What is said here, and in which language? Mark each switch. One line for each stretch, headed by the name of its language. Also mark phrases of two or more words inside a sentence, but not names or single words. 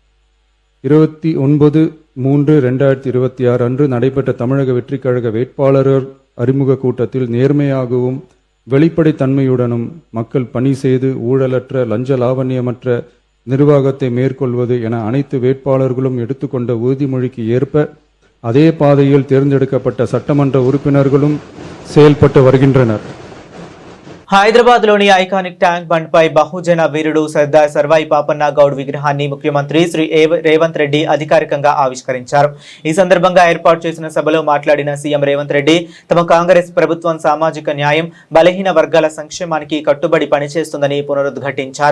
Tamil: 29/3/2026 அன்று நடைபெற்ற தமிழக வெற்றிக் கழக வேட்பாளர் அறிமுக கூட்டத்தில் நேர்மையாகவும் வெளிப்படைத்தன்மையுடனும் மக்கள் பணி செய்து ஊழலற்ற லஞ்ச லாவண்யமற்ற நிர்வாகத்தை மேற்கொள்வது என அனைத்து வேட்பாளர்களும் எடுத்துக்கொண்ட உறுதிமொழிக்கு ஏற்ப அதே பாதையில் தேர்ந்தெடுக்கப்பட்ட சட்டமன்ற உறுப்பினர்களும் செயல்பட்டு வருகின்றனர்.
Telugu: హైదరాబాద్ లోని ఐకానిక్ ట్యాంక్ బండ్ పై బహుజన వీరుడు సర్దార్ సర్వాయి పాపన్న గౌడ్ విగ్రహాన్ని ముఖ్యమంత్రి శ్రీ రేవంత్ రెడ్డి అధికారికంగా ఆవిష్కరించారు. ఈ సందర్భంగా ఏర్పాటు చేసిన సభలో మాట్లాడిన సీఎం రేవంత్ రెడ్డి తమ కాంగ్రెస్ ప్రభుత్వం సామాజిక న్యాయం, బలహీన వర్గాల సంక్షేమానికి కట్టుబడి పనిచేస్తుందని పునరుద్ఘాటించారు.